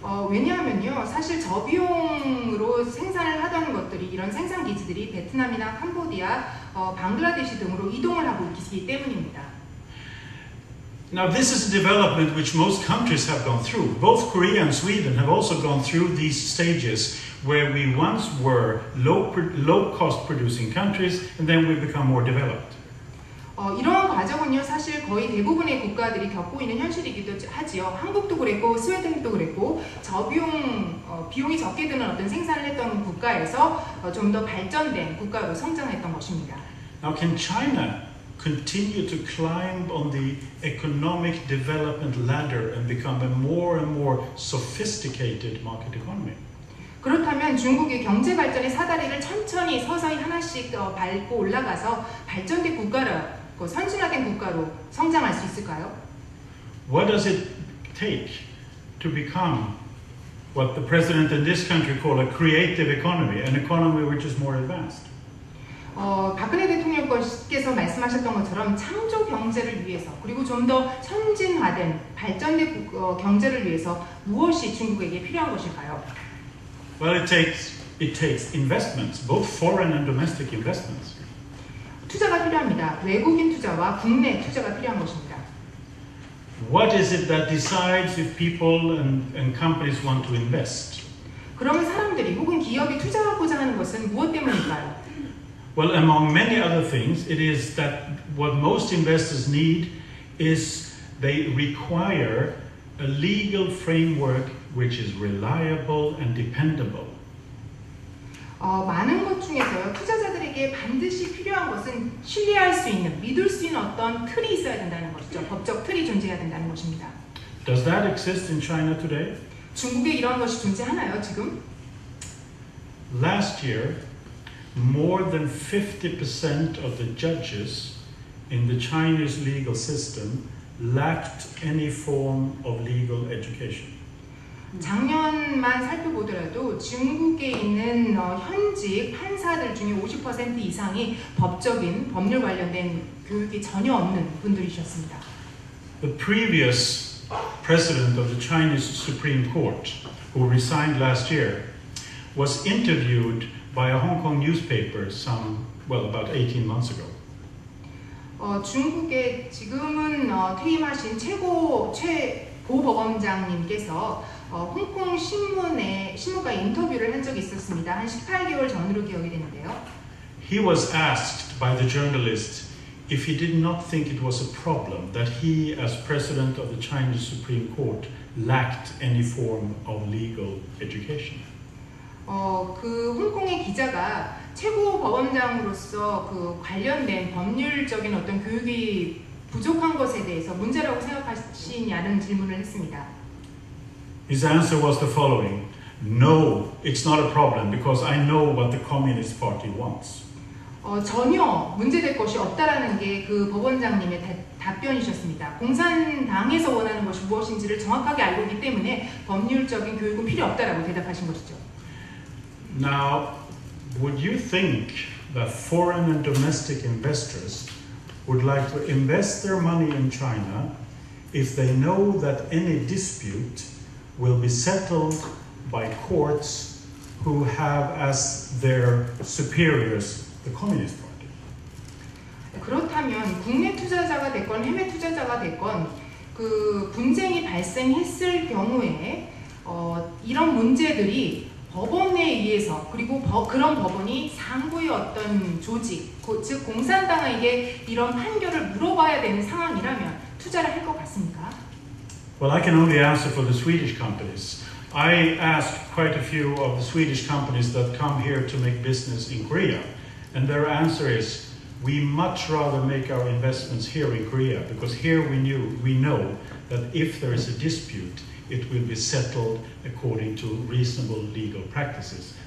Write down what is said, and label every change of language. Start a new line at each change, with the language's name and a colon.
Korean: 왜냐하면요, 사실 저비용으로 생산을 하던 것들이 이런 생산 기지들이 베트남이나 캄보디아, 방글라데시 등으로 이동을 하고 있기 때문입니다.
English: Now this is a development which most countries have gone through. Both Korea and Sweden have also gone through these stages where we once were low-cost producing countries and then we become more developed.
Korean: 이러한 과정은요, 사실 거의 대부분의 국가들이 겪고 있는 현실이기도 하지요. 한국도 그랬고 스웨덴도 그랬고 비용이 적게 드는 어떤 생산을 했던 국가에서 좀 더 발전된 국가로 성장했던 것입니다.
English: Now can China continue to climb on the economic development ladder and become a more and more sophisticated market economy?
Korean: 그렇다면 중국이 경제 발전의 사다리를 천천히 서서히 하나씩 밟고 올라가서 발전된 국가로, 선진화된 국가로 성장할 수 있을까요?
English: What does it take to become what the president in this country call a creative economy, an economy which is more advanced?
Korean: 박근혜 대통령께서 말씀하셨던 것처럼 창조 경제를 위해서 그리고 좀 더 선진화된 발전된 경제를 위해서 무엇이 중국에게 필요한 것일까요?
English: Well, it takes investments, both foreign and domestic investments.
Korean: 투자가 필요합니다. 외국인 투자와 국내 투자가 필요한 것입니다.
English: What is it that decides if people and companies want to invest?
Korean: 그러면 사람들이 혹은 기업이 투자하고자 하는 것은 무엇 때문일까요?
English: Well, among many other things, it is that what most investors need is they require a legal framework which is reliable and dependable.
Korean: 많은 것 중에서요, 투자자들에게 반드시 필요한 것은 신뢰할 수 있는, 믿을 수 있는 어떤 틀이 있어야 된다는 것이죠. 법적 틀이 존재해야 된다는 것입니다.
English: Does that exist in China today?
Korean: 중국에 이런 것이 존재하나요, 지금?
English: Last year, more than 50% of the judges in the Chinese legal system lacked any form of legal education.
Korean: 작년만 살펴보더라도 중국에 있는 현직 판사들 중에 50% 이상이 법적인 법률 관련된 교육이 전혀 없는 분들이셨습니다.
English: The previous president of the Chinese Supreme Court, who resigned last year, was interviewed by a Hong Kong newspaper about 18 months ago.
Korean: 중국의 지금은 퇴임하신 최고 법원장님께서 홍콩 신문과 인터뷰를 한 적이 있었습니다. 한 18개월 전으로 기억이 되는데요.
English: He was asked by the journalist if he did not think it was a problem that he, as president of the Chinese Supreme Court, lacked any form of legal education.
Korean: 그 홍콩의 기자가 최고 법원장으로서 그 관련된 법률적인 어떤 교육이 부족한 것에 대해서 문제라고 생각하시냐는 질문을 했습니다.
English: His answer was the following: No, it's not a problem because I know what the Communist Party wants.
Korean: 전혀 문제될 것이 없다라는 게 그 법원장님의 답변이셨습니다. 공산당에서 원하는 것이 무엇인지를 정확하게 알고 있기 때문에 법률적인 교육은 필요 없다라고 대답하신 것이죠.
English: Now, would you think that foreign and domestic investors would like to invest their money in China if they know that any dispute will be settled by courts who have as their superiors the Communist Party?
Korean: 그렇다면 국내 투자자가 됐건 해외 투자자가 됐건 그 분쟁이 발생했을 경우에 이런 문제들이 법원에 의해서 그리고 그런 법원이 상부의 어떤 조직, 즉 공산당에게 이런 판결을 물어봐야 되는 상황이라면 투자를 할 것 같습니까?
English: Well, I can only answer for the Swedish companies. I asked quite a few of the Swedish companies that come here to make business in Korea, and their answer is, we much rather make our investments here in Korea because here we know that if there is a dispute, it will be settled according to reasonable legal practices.